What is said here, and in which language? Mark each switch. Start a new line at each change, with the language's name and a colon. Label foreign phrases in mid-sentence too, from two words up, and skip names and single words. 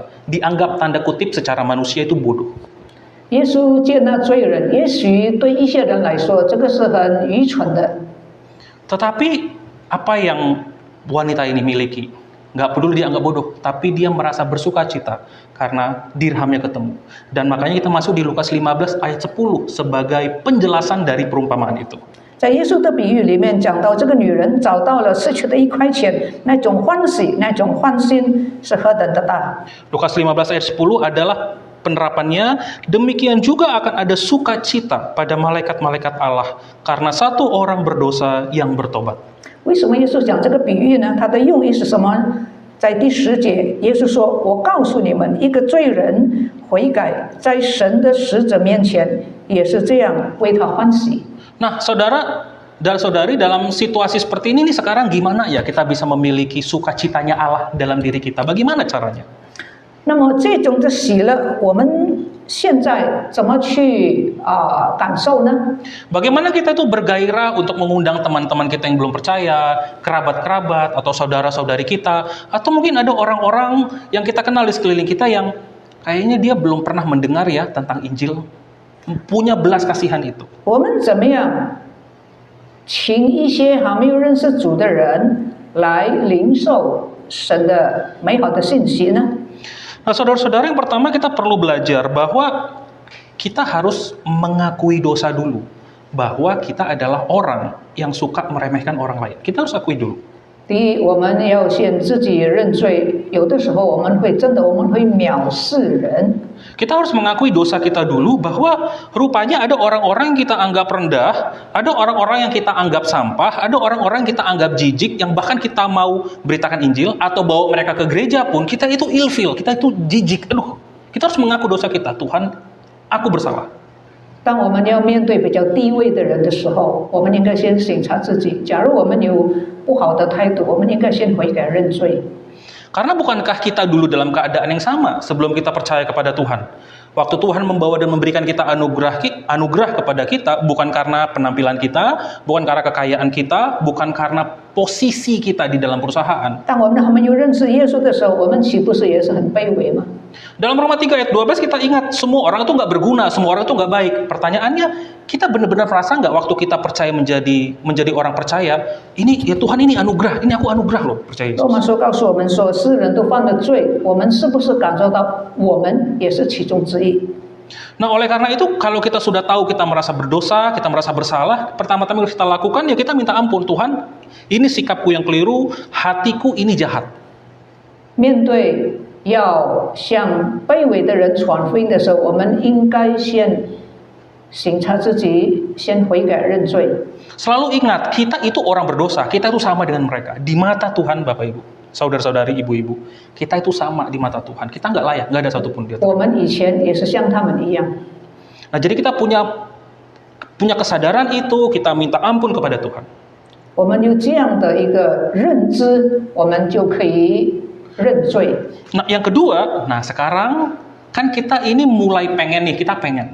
Indonesian: Dianggap tanda kutip secara manusia itu bodoh.
Chinese: 耶稣接纳罪人，也许对一些人来说，这个是很愚蠢的。
Indonesian: Tetapi apa yang wanita ini miliki? Nggak peduli dia anggap bodoh, tapi dia merasa bersuka cita karena dirhamnya ketemu. Dan makanya kita masuk di Lukas 15 ayat 10 sebagai penjelasan dari perumpamaan itu.
Chinese: 在耶稣的比喻里面讲到，这个女人找到了失去的1块钱，那种欢喜，那种欢心是何等的大。
Indonesian: Lukas 15 ayat 10 adalah penerapannya, demikian juga akan ada sukacita pada malaikat-malaikat Allah karena 1 orang berdosa yang bertobat.
Chinese: 为什么耶稣讲这个比喻呢？他的用意是什么？在第10节，耶稣说：“我告诉你们，一个罪人悔改，在神的使者面前也是这样为他欢喜。”
Indonesian: Nah, saudara dan saudari, dalam situasi seperti ini nih sekarang gimana ya kita bisa memiliki sukacitanya Allah dalam diri kita? Bagaimana caranya?
Chinese: 那么这种的喜乐，我们现在怎么去感受呢？
Indonesian: Bagaimana kita tuh bergairah untuk mengundang teman-teman kita yang belum percaya, kerabat-kerabat atau saudara-saudari kita, atau mungkin ada orang-orang yang kita kenal di sekeliling kita yang kayaknya dia belum pernah mendengar ya tentang Injil, punya belas kasihan itu.
Chinese: 我们怎么样请一些还没有认识主的人来领受神的美好的信息呢？
Indonesian: Nah, saudara-saudara, yang pertama kita perlu belajar bahwa kita harus mengakui dosa dulu. Bahwa kita adalah orang yang suka meremehkan orang lain. Kita harus akui dulu.
Chinese: 第一，我们要先自己认罪。有的时候我们会藐视人。
Indonesian: Kita harus mengakui dosa kita dulu bahwa rupanya ada orang-orang yang kita anggap rendah, ada orang-orang yang kita anggap sampah, ada orang-orang yang kita anggap jijik, yang bahkan kita mau beritakan Injil atau bawa mereka ke gereja pun kita itu ilfil, kita itu jijik. Aduh, kita harus mengaku dosa kita. Tuhan, aku bersalah.
Chinese: 当我们要面对比较低位的人的时候，我们应该先省察自己。假如我们有不好的态度，我们应该先悔改认罪。
Indonesian: Karena bukankah kita dulu dalam keadaan yang sama sebelum kita percaya kepada Tuhan? Waktu Tuhan membawa dan memberikan kita anugerah kepada kita, bukan karena penampilan kita, bukan karena kekayaan kita, bukan karena posisi kita di dalam perusahaan.
Chinese: 当我们还没有认识耶稣的时候，我们岂不是也是很卑微吗？
Indonesian: Dalam Roma 3 ayat 12 kita ingat semua orang itu nggak berguna, semua orang itu nggak baik. Pertanyaannya, kita benar-benar merasa nggak waktu kita percaya menjadi orang percaya, ini ya Tuhan ini anugerah, ini aku anugerah loh percaya Yesus.
Chinese: 罗马书告诉我们说，世人都犯了罪，我们是不是感受到我们也是其中之一？
Indonesian: Nah oleh karena itu kalau kita sudah tahu kita merasa berdosa, kita merasa bersalah, pertama-tama yang kita lakukan ya kita minta ampun. Tuhan, ini sikapku yang keliru, hatiku ini jahat.
Chinese: 面对要向卑微的人传福音的时候，我们应该先省察自己，先悔改认罪。
Indonesian: Selalu ingat, kita itu orang berdosa, kita itu sama dengan mereka. Di mata Tuhan Bapak Ibu, saudara-saudari, ibu-ibu, kita itu sama di mata Tuhan. Kita nggak layak, nggak ada satupun di atas.
Chinese: 我们以前也是像他们一样。
Indonesian: Nah jadi kita punya kesadaran itu, kita minta ampun kepada Tuhan.
Chinese: 我们有这样的一个认知，我们就可以认罪。
Indonesian: Nah yang kedua, nah sekarang kan kita ini mulai pengen nih, kita pengen.